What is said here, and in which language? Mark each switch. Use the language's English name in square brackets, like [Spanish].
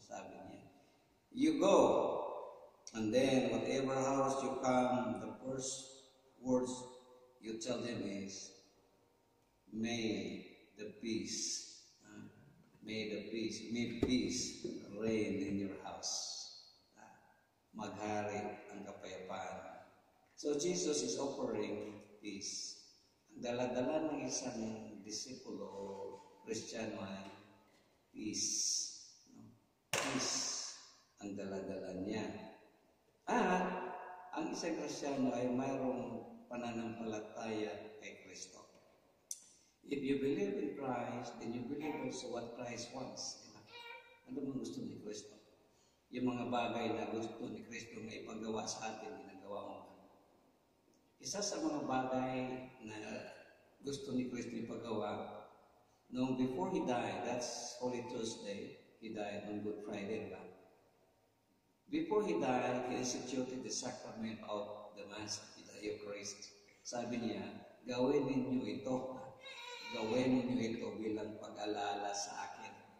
[Filipino] Sabi niya, [English] you go, and then whatever house you come, the first words you tell them is, may the peace, may peace reign in your house. [Filipino] Maghari ang kapayapaan. [English] So Jesus is offering peace. [Filipino] Ang dala-dala ng isang disipulo o Kristiyano ay peace. No? Peace ang dala-dala niya. At ang isang Kristiyano ay mayroong pananampalataya kay Kristo. [English] If you believe in Christ, then you believe also what Christ wants. [Filipino] Diba? Ano bang gusto ni Kristo? Yung mga bagay na gusto ni Kristo na ipagawa sa atin, ginagawa mo ba? Isa sa mga bagay na gusto ni Kristo ipagawa, [English] no, before He died, that's Holy Thursday, He died on Good Friday, diba? Before He died, He instituted the sacrament of the Mass, the Eucharist. [Filipino] Sabi niya, gawin ninyo ito. Gawin ninyo ito bilang pag-alala sa akin.